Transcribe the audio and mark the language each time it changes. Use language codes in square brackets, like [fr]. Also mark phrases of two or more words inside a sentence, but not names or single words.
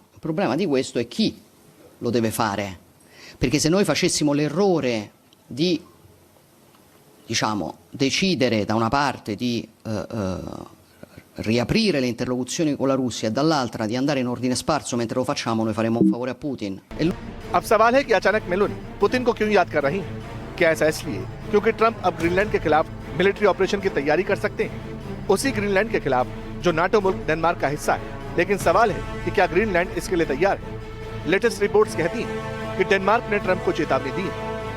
[it] Il problema di questo è chi lo deve fare, perché se noi facessimo l'errore di diciamo decidere da una parte di riaprire le interlocuzioni con la Russia e dall'altra di andare in ordine sparso mentre lo facciamo, noi faremo un favore a Putin. [hi] अब सवाल है कि अचानक मेलोनी पुतिन को क्यों याद कर रही हैं? क्या ऐसा इसलिए क्योंकि ट्रंप अब ग्रीनलैंड के खिलाफ [en] military operation [hi] की तैयारी कर सकते हैं, उसी ग्रीनलैंड के खिलाफ जो नाटो मुल्क डेनमार्क का हिस्सा है। लेकिन सवाल है कि क्या ग्रीनलैंड इसके लिए तैयार है? [en] latest reports [hi] कहती हैं कि डेनमार्क ने ट्रंप को चेतावनी दी है।